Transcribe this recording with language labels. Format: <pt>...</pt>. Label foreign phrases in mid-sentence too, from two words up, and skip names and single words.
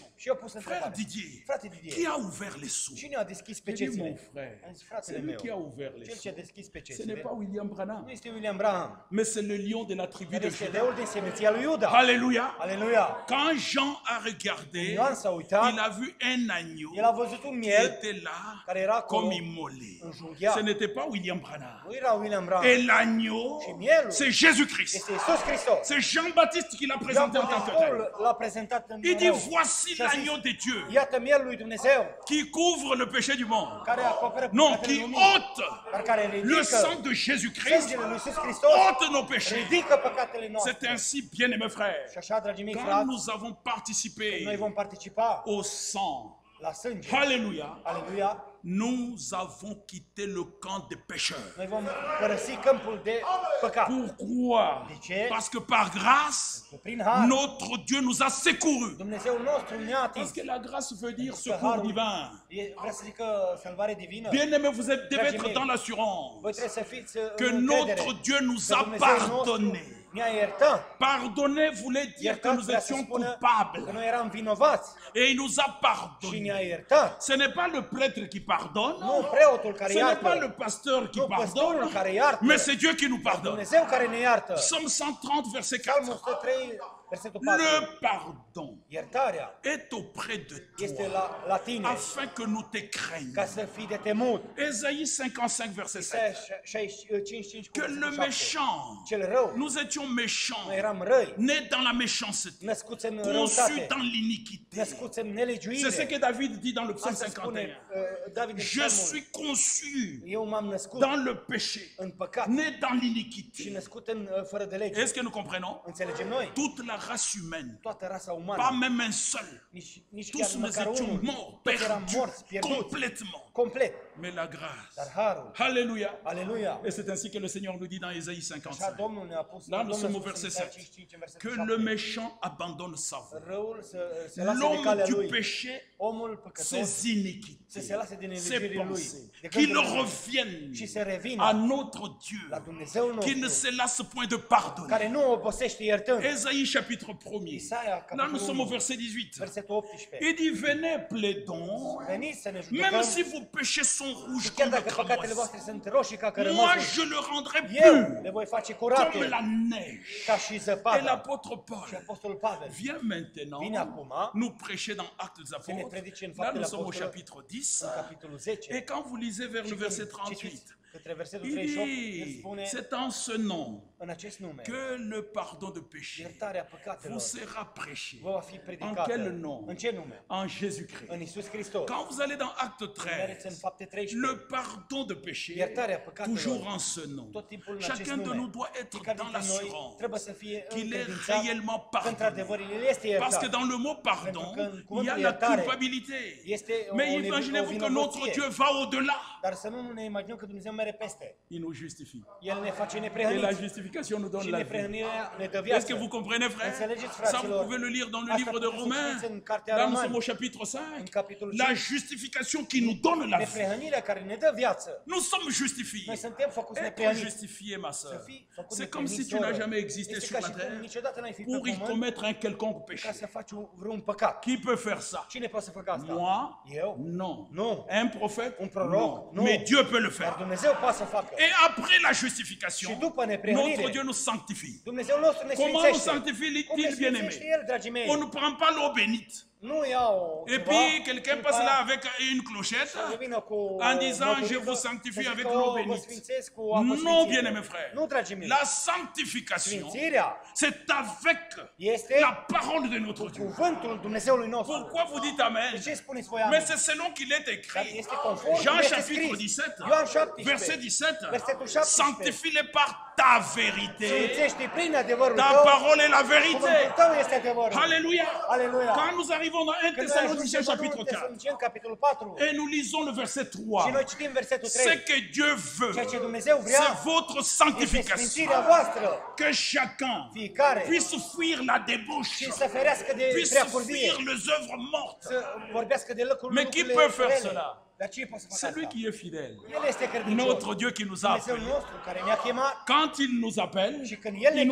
<ro>Și eu am pus</ro> <fr>Frère</fr> <ro>întrebarea.</ro> <fr>Didier,</fr> <ro>Frate</ro> <fr>qui</fr> <ro>Didier,</ro> <fr>a ouvert les sceaux?</fr> <ro>cine a deschis</ro> <fr>J'ai dit, mon</fr> <ro>pecețile?</ro> <fr>frère,</fr> <ro>Am zis,</ro> <fr>c'est</fr> <ro>fratele</ro> <fr>lui</fr> <ro>meu,</ro> <fr>qui a ouvert les</fr> <ro>cel ce a</ro> <fr>sceaux.</fr> <ro>deschis</ro> <fr>Ce n'est</fr> <ro>pecețile</ro> <fr>pas William Branham,</fr> <ro>nu este William Branham,</ro> <fr>mais c'est le lion de la tribu</fr> <ro>dar</ro> <fr>de</fr> <ro>este</ro> <fr>Juda.</fr> <ro>leul din semenția lui Iuda.</ro> <fr>Alléluia.</fr> <ro>Aleluia!</ro> <fr>Quand Jean a regardé,</fr> <ro>Ioan s-a uitat,</ro> <fr>il a vu un agneau</fr> <ro>el a văzut un</ro> <fr>qui</fr> <ro>miel</ro> <fr>était là</fr> <ro>care era acolo,</ro> <fr>comme immolé.</fr> <ro>înjunghiat.</ro> <fr>Ce n'était pas William Branham.</fr> <ro>Nu era William Branham,</ro> <fr>Et l'agneau,</fr> <ro>și mielul</ro> <fr>c'est Jésus-Christ.</fr> <ro>este Iisus Hristos.</ro> <fr>C'est Jean-Baptiste qui l'a</fr> <ro>Ioan</ro> <fr>présenté en tant que tel.</fr> <ro>Botezătorul l-a prezentat în</ro> <fr>Il dit,</fr> <ro>rău.</ro> <fr>voici</fr> <ro>Și a zis,</ro> <fr>l'agneau de Dieu</fr> <ro>iată mielul lui Dumnezeu</ro> <fr>qui couvre le péché du monde.</fr> <ro>care acoperă</ro> <fr>Non,</fr> <ro>păcatele</ro> <fr>qui</fr> <ro>lumii,</ro> <fr>ôte</fr> <ro>dar care</ro> <fr>le</fr> <ro>ridică</ro> <fr>sang de Jésus-Christ,</fr> <ro>sângele lui Iisus Hristos,</ro> <fr>ôte nos péchés.</fr> <ro>ridică păcatele</ro> <fr>C'est</fr> <ro>noastre.</ro> <fr>ainsi, bien-aimés frères,</fr> <ro>Și așa, dragii mei</ro> <fr>quand</fr> <ro>frați,</ro> <fr>nous avons participé</fr> <ro>noi vom participa</ro> <fr>au sang</fr> <ro>la sânge.</ro> <fr>Alléluia.</fr> <ro>Aleluia.</ro> <fr>Nous avons quitté le camp des pécheurs.</fr> <ro>Noi vom părăsi câmpul de păcat.</ro> <fr>Pourquoi?</fr> <ro>De ce?</ro> <fr>Parce que par grâce,</fr> <ro>Prin har,</ro> <fr>notre Dieu nous a secourus.</fr> <ro>Dumnezeul nostru ne-a atins.</ro> <fr>Parce que la grâce veut dire secours divin.</fr> <ro>Vrea să zică salvare divină.</ro> <fr>Bien-aimés, vous devez être dans l'assurance</fr> <ro>Voi trebuie să fiți</ro> <fr>que</fr> <ro>în încredere</ro> <fr>notre Dieu nous</fr> <ro>că</ro> <fr>a</fr> <ro>Dumnezeul nostru</ro> <fr>pardonné.</fr> <ro>ne-a iertat.</ro> <fr>Pardonner voulait dire que</fr> <ro>Iertat</ro> <fr>nous</fr> <ro>vrea să</ro> <fr>étions</fr> <ro>spună</ro> <fr>coupables.</fr> <ro>că noi eram vinovați</ro> <fr>Et il nous a</fr> <ro>și</ro> <fr>pardonné.</fr> <ro>ne-a iertat.</ro> <fr>Ce n'est pas le prêtre qui pardonne.</fr> <ro>Nu preotul care</ro> <fr>Ce n'est pas le</fr> <ro>iartă,</ro> <fr>pasteur qui</fr> <ro>nu păstorul</ro> <fr>pardonne.</fr> <ro>care iartă,</ro> <fr>Mais c'est Dieu qui nous pardonne.</fr> <ro>Dumnezeu care ne iartă.</ro> <fr>Psaume 130, verset</fr> <ro>Psalmul</ro> <fr>4.</fr> <ro>103, versetul 4.</ro> <fr>Le pardon</fr> <ro>Iertarea</ro> <fr>est auprès de</fr> <ro>este</ro> <fr>toi</fr> <ro>la tine,</ro> <fr>afin que nous te</fr> <ro>ca</ro> <fr>craignions.</fr> <ro>să fii de temut.</ro> <fr>Ésaïe 55, verset 7.</fr> <ro>Isaia 55 cu</ro> <fr>Que le</fr> <ro>versetul 7.</ro> <fr>méchant,</fr> <ro>Cel rău,</ro> <fr>nous étions méchants,</fr> <ro>noi eram răi,</ro> <fr>nés dans la méchanceté,</fr> <ro>născuți în</ro> <fr>conçus</fr> <ro>răutate,</ro> <fr>dans l'iniquité.</fr> <ro>născuți în</ro> <fr>C'est ce</fr> <ro>nelegiuire.</ro> <fr>que David dit dans le psaume</fr> <ro>Asta spune</ro> <fr>51.</fr> <ro>David în</ro> <fr>Je</fr> <ro>psalmul.</ro> <fr>suis conçu</fr> <ro>Eu m-am născut</ro> <fr>dans le péché,</fr> <ro>în păcat</ro> <fr>né dans</fr> <ro>și</ro> <fr>l'iniquité.</fr> <ro>născut în fără de lege.</ro> <fr>Est-ce que nous comprenons?</fr> <ro>Înțelegem noi?</ro> <fr>Toute la race humaine,</fr> <ro>Toată rasa</ro> <fr>pas</fr> <ro>umană,</ro> <fr>même un seul.</fr> <ro>nici</ro> <fr>Tous</fr> <ro>chiar</ro> <fr>nous</fr> <ro>măcar</ro> <fr>étions</fr> <ro>unul,</ro> <fr>morts,</fr> <ro>toți eram</ro> <fr>perdus,</fr> <ro>morți, pierduți,</ro> <fr>complètement.</fr> <ro>complet.</ro> <fr>Mais la grâce.</fr> <ro>Dar harul,</ro> <fr>Alléluia.</fr> <ro>aleluia,</ro> <fr>Et c'est ainsi que le Seigneur nous dit dans Ésaïe</fr> <ro>așa</ro> <fr>55.</fr> <ro>Domnul ne-a pus,</ro> <fr>Là, nous</fr> <ro>Domnul</ro> <fr>sommes</fr> <ro>a</ro> <fr>au</fr> <ro>spus în</ro> <fr>verset</fr> <ro>Isaia</ro> <fr>7.</fr> <ro>55, în versetul</ro> <fr>Que</fr> <ro>7,</ro> <fr>le méchant abandonne sa voie.</fr> <ro>răul se lasă de</ro> <fr>L'homme</fr> <ro>calea</ro> <fr>du</fr> <ro>lui,</ro> <fr>péché,</fr> <ro>omul păcătos</ro> <fr>ses</fr> <ro>să</ro> <fr>iniquités,</fr> <ro>se lase din</ro> <fr>ses</fr> <ro>nelegiurile lui,</ro> <fr>pensées,</fr> <ro>de</ro> <fr>qu'il</fr> <ro>gândurile lui</ro> <fr>revienne</fr> <ro>și să revină</ro> <fr>à notre</fr> <ro>la</ro> <fr>Dieu,</fr> <ro>Dumnezeul</ro> <fr>qui ne</fr> <ro>nostru,</ro> <fr>se lasse point de pardonner.</fr> <ro>care nu obosește iertând.</ro> <fr>Ésaïe chapitre 1er.</fr> <ro>Isaia,</ro> <fr>Là, nous</fr> <ro>capitolul</ro> <fr>sommes au</fr> <ro>1,</ro> <fr>verset 18.</fr> <ro>versetul 18.</ro> <fr>Il dit, venez, plaidons,</fr> <ro>Veniți să ne</ro> <fr>même</fr> <ro>judecăm,</ro> <fr>si vos péchés sont rouges</fr> <ro>și chiar</ro> <fr>comme</fr> <ro>dacă</ro> <fr>le</fr> <ro>păcatele</ro> <fr>cramoisi.</fr> <ro>voastre sunt roșii ca</ro> <fr>Moi,</fr> <ro>cărămăsul,</ro> <fr>je le rendrai</fr> <ro>eu</ro> <fr>pur,</fr> <ro>le voi face</ro> <fr>comme</fr> <ro>curate</ro> <fr>la neige.</fr> <ro>ca și</ro> <fr>Et</fr> <ro>zăpada.</ro> <fr>l'apôtre</fr> <ro>Și</ro> <fr>Paul</fr> <ro>Apostolul Pavel</ro> <fr>vient maintenant</fr> <ro>vine acum</ro> <fr>nous prêcher dans Actes des</fr> <ro>să ne</ro> <fr>Apôtres.</fr> <ro>predice în</ro> <fr>Là,</fr> <ro>Faptele</ro> <fr>nous sommes au</fr> <ro>Apostolilor,</ro> <fr>chapitre 10.</fr> <ro>în capitolul 10.</ro> <fr>Et quand vous lisez vers le</fr> <ro>Și</ro> <fr>verset</fr> <ro>când citiți</ro> <fr>38,</fr> <ro>către versetul</ro> <fr>il</fr> <ro>38, el</ro> <fr>dit,</fr> <ro>spune</ro> <fr>c'est en ce nom</fr> <ro>în acest nume,</ro> <fr>que le pardon de péché</fr> <ro>iertarea</ro> <fr>vous</fr> <ro>păcatelor</ro> <fr>sera prêché.</fr> <ro>vă va fi</ro> <fr>En</fr> <ro>predicată.</ro> <fr>quel nom?</fr> <ro>În ce nume?</ro> <fr>En Jésus-Christ.</fr> <ro>În Iisus Hristos.</ro> <fr>Quand vous allez dans Acte</fr> <ro>Mergeți în</ro> <fr>13,</fr> <ro>Fapte 13.</ro> <fr>le pardon de péché,</fr> <ro>Iertarea păcatelor.</ro> <fr>toujours en ce nom.</fr> <ro>Tot timpul în acest</ro> <fr>Chacun de</fr> <ro>nume.</ro> <fr>nous doit être</fr> <ro>Fiecare</ro> <fr>dans</fr> <ro>dintre noi</ro> <fr>l'assurance</fr> <ro>trebuie să fie</ro> <fr>qu'il est</fr> <ro>încredințat</ro> <fr>réellement</fr> <ro>că</ro> <fr>pardonné.</fr> <ro>într-adevăr El este</ro> <fr>Parce que</fr> <ro>iertat.</ro> <fr>dans le mot pardon,</fr> <ro>Pentru că în</ro> <fr>il y a</fr> <ro>cuvântul</ro> <fr>la</fr> <ro>iertare</ro> <fr>culpabilité.</fr> <ro>este o</ro> <fr>Mais imaginez-vous que notre</fr> <ro>vinovăție.</ro> <fr>Dieu va au-delà.</fr> <ro>Dar să nu ne imaginăm că Dumnezeu merge peste.</ro> <fr>Il nous justifie.</fr> <ro>El ne face</ro> <fr>Et la</fr> <ro>neprihăniți.</ro> <fr>justification nous donne</fr> <ro>Și</ro> <fr>la vie.</fr> <ro>neprihănirea ne dă</ro> <fr>Est-ce</fr> <ro>viață.</ro> <fr>que vous comprenez, frère?</fr> <ro>Înțelegeți,</ro> <fr>Ça,</fr> <ro>fraților?</ro> <fr>vous pouvez le lire dans le</fr> <ro>Asta</ro> <fr>livre de</fr> <ro>puteți să</ro> <fr>Romains.</fr> <ro>citiți în Cartea</ro> <fr>Là, nous</fr> <ro>Romani.</ro> <fr>sommes au chapitre 5.</fr> <ro>În capitolul</ro> <fr>La</fr> <ro>5.</ro> <fr>justification qui nous donne la vie.</fr> <ro>Neprihănirea care ne dă viață.</ro> <fr>Nous sommes justifiés.</fr> <ro>Noi suntem făcuți</ro> <fr>Être</fr> <ro>neprihăniți.</ro> <fr>justifié, ma</fr> <ro>Să</ro> <fr>soeur,</fr> <ro>fii făcut</ro> <fr>c'est comme si</fr> <ro>neprihănit,</ro> <fr>tu n'as</fr> <ro>soră.</ro> <fr>jamais existé</fr> <ro>Este</ro> <fr>sur</fr> <ro>ca</ro> <fr>la</fr> <ro>și cum</ro> <fr>terre</fr> <ro>niciodată n-ai fi pe</ro> <fr>pour y</fr> <ro>pământ</ro> <fr>commettre un quelconque</fr> <ro>ca</ro> <fr>péché.</fr> <ro>să faci vreun păcat.</ro> <fr>Qui peut faire ça?</fr> <ro>Cine poate să facă asta?</ro> <fr>Moi?</fr> <ro>Eu?</ro> <fr>Non.</fr> <ro>Nu.</ro> <fr>Un prophète?</fr> <ro>Un proroc?</ro> <fr>Non. Non. Mais Dieu peut le</fr> <ro>Dar</ro> <fr>faire.</fr> <ro>Dumnezeu poate să facă.</ro> <fr>Et après la justification,</fr> <ro>Și după neprihănire,</ro> <fr>notre Dieu nous sanctifie.</fr> <ro>Dumnezeu nostru ne</ro> <fr>Comment nous</fr> <ro>sfințește.</ro> <fr>sanctifie-t-il,</fr> <ro>Cum ne</ro> <fr>bien-aimé?</fr> <ro>sfințește El, dragii mei?</ro> <fr>On ne prend pas l'eau bénite.</fr> <ro>Nu iau</ro> <fr>Et</fr> <ro>ceva,</ro> <fr>puis quelqu'un</fr> <ro>după</ro> <fr>passe là</fr> <ro>aia</ro> <fr>avec une clochette</fr> <ro>să vină cu</ro> <fr>en disant je</fr> <ro>măturică,</ro> <fr>vous sanctifie</fr> <ro>să</ro> <fr>avec</fr> <ro>zică,</ro> <fr>l'eau</fr> <ro>vă</ro> <fr>bénite.</fr> <ro>sfințesc cu apă</ro> <fr>Non,</fr> <ro>sfințită.</ro> <fr>bien-aimé frère.</fr> <ro>Nu, dragii mei.</ro> <fr>La sanctification,</fr> <ro>Sfințirea</ro> <fr>c'est avec</fr> <ro>este</ro> <fr>la parole de notre Dieu.</fr> <ro>cuvântul Dumnezeului nostru.</ro> <fr>Pourquoi vous dites Amen?</fr> <ro>De ce spuneți voi</ro> <fr>Mais</fr> <ro>amin?</ro> <fr>c'est selon qu'il est</fr> <ro>Dar</ro> <fr>écrit.</fr> <ro>este conform</ro> <fr>Jean</fr> <ro>cum este</ro> <fr>chapitre</fr> <ro>scris.</ro> <fr>17,</fr> <ro>Ioan 17,</ro> <fr>verset 17.</fr> <ro>versetul 17.</ro> <fr>Sanctifie-les par ta vérité.</fr> <ro>Sfințește prin adevărul</ro> <fr>Ta</fr> <ro>tău.</ro> <fr>parole est la vérité.</fr> <ro>Cuvântul tău este adevărul.</ro> <fr>Alléluia. Alléluia. Quand nous arrivons dans 1</fr> <ro>Când noi</ro> <fr>Thessaloniciens</fr> <ro>ajungem</ro> <fr>chapitre</fr> <ro>în</ro> <fr>4</fr> <ro>Tesaloniceni, capitolul 4,</ro> <fr>et nous lisons le verset</fr> <ro>și</ro> <fr>3,</fr> <ro>noi citim versetul</ro> <fr>ce</fr> <ro>3,</ro> <fr>que Dieu veut,</fr> <ro>ceea ce Dumnezeu vrea</ro> <fr>c'est votre</fr> <ro>este</ro> <fr>sanctification.</fr> <ro>sfințirea voastră.</ro> <fr>Que chacun</fr> <ro>Fiecare</ro> <fr>puisse fuir la débauche,</fr> <ro>și să ferească de</ro> <fr>puisse</fr> <ro>preacurvie,</ro> <fr>fuir les œuvres mortes.</fr> <ro>să vorbească de lucrurile</ro> <fr>Mais qui peut faire</fr> <ro>rele.</ro> <fr>cela?</fr> <ro>Dar cine poate să facă</ro> <fr>C'est lui</fr> <ro>asta?</ro> <fr>qui est fidèle.</fr> <ro>El este credincios.</ro> <fr>Notre Dieu qui nous a</fr> <ro>Dumnezeu</ro> <fr>appelés.</fr> <ro>nostru care ne-a chemat</ro> <fr>Quand il nous appelle,</fr> <ro>și când El ne</ro>